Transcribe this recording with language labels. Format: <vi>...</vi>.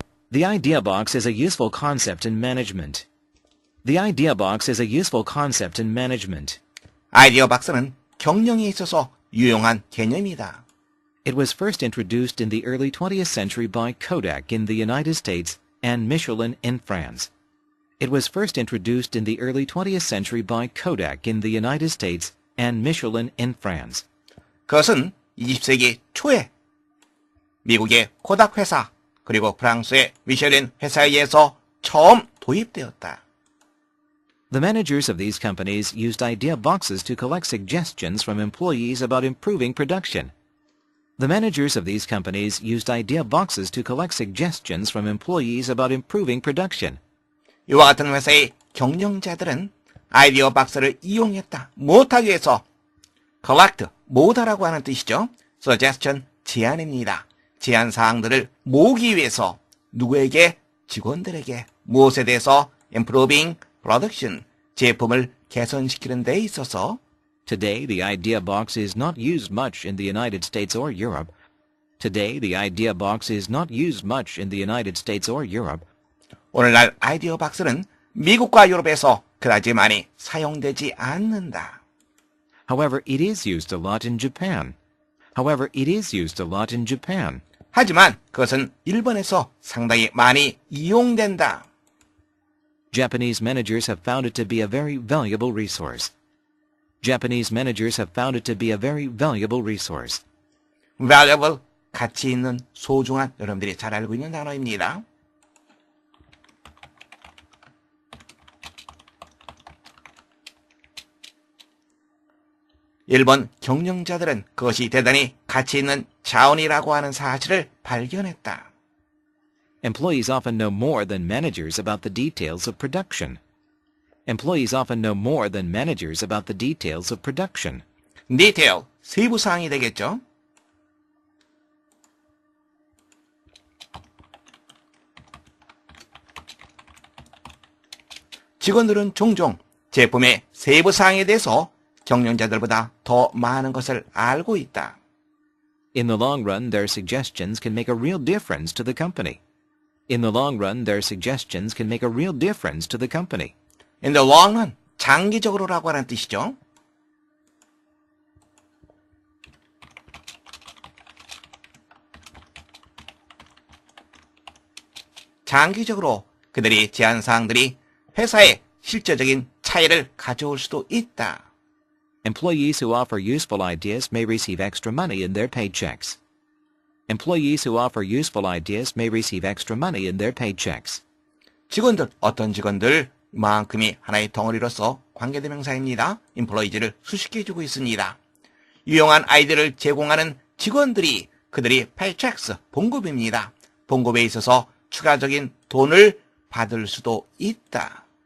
<en>The idea box is a useful concept in management. The idea box is a useful concept in management.</en> <ko>아이디어 박스는 경영에 있어서 유용한 개념이다.</ko> <en>It was first introduced in the early 20th century by Kodak in the United States and Michelin in France. It was first introduced in the early 20th century by Kodak in the United States and Michelin in France.</en> <ko>그것은 20세기 초에 미국의 코닥 회사 그리고 프랑스의 미쉐린 회사에 의해서 처음 도입되었다.</ko> <en>The managers of these companies used idea boxes to collect suggestions from employees about improving production. The managers of these companies used idea boxes to collect suggestions from employees about improving production.</en> <ko>이와 같은 회사의 경영자들은 아이디어 박스를 이용했다. 못하기 위해서 collect, 모으다라고 하는 뜻이죠. suggestion, 제안입니다. 제안 사항들을 모으기 위해서 누구에게? 직원들에게 무엇에 대해서?</ko> <en>improving production,</en> <ko>제품을 개선시키는 데 있어서</ko> <en>Today, the idea box is not used much in the United States or Europe. Today, the idea box is not used much in the United States or Europe.</en> <ko>오늘날 아이디어 박스는 미국과 유럽에서 그다지 많이 사용되지 않는다.</ko> <en>However, it is used a lot in Japan. However, it is used a lot in Japan.</en> <ko>하지만 그것은 일본에서 상당히 많이 이용된다.</ko> <en>Japanese managers have found it to be a very valuable resource. Japanese managers have found it to be a very valuable resource.</en> <ko>valuable, 가치 있는, 소중한, 여러분들이 잘 알고 있는 단어입니다. 일본 경영자들은 그것이 대단히 가치 있는 자원이라고 하는 사실을 발견했다.</ko> <en>Employees often know more than managers about the details of production. Employees often know more than managers about the details of production.</en> <ko>detail, 세부 사항이 되겠죠. 직원들은 종종 제품의 세부 사항에 대해서 경영자들보다 더 많은 것을 알고 있다.</ko> <en>In the long run, their suggestions can make a real difference to the company. In the long run, their suggestions can make a real difference to the company. In the long run,</en> <ko>장기적으로라고 하는 뜻이죠. 장기적으로 그들이 제안 사항들이 회사의 실질적인 차이를 가져올 수도 있다.</ko> <en>Employees who offer useful ideas may receive extra money in their paychecks. Employees who offer useful ideas may receive extra money in their paychecks.</en> <ko>직원들, 어떤 직원들, 만큼이 하나의 덩어리로서 관계대명사입니다. employees를 수식해 주고 있습니다. 유용한 아이디어를 제공하는 직원들이 그들이 paychecks, 봉급입니다. 봉급에 있어서 추가적인 돈을 받을 수도 있다.</ko>